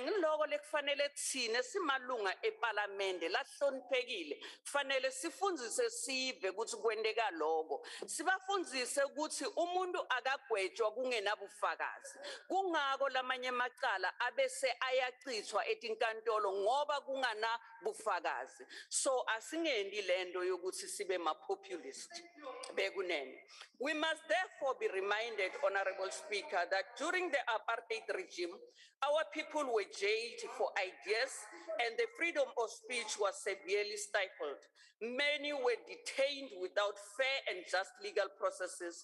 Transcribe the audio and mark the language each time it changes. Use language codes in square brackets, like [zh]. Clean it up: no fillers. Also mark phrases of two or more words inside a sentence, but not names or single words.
[ss] ngiloko lekufanele thine simalunga eParliament lahloniphekile kufanele sifundzise sive ukuthi kwendeka lokho sibafundzise ukuthi umuntu akagwetshwa kungenabufakazi kungako lamanye amacala abese ayachithwa etinkantolo ngoba kungana bufakazi so asingendi lento yokuthi sibe ma populist bekunene. [en] We must therefore be reminded, Honorable Speaker, that during the apartheid regime, our people were jailed for ideas and the freedom of speech was severely stifled. Many were detained without fair and just legal processes.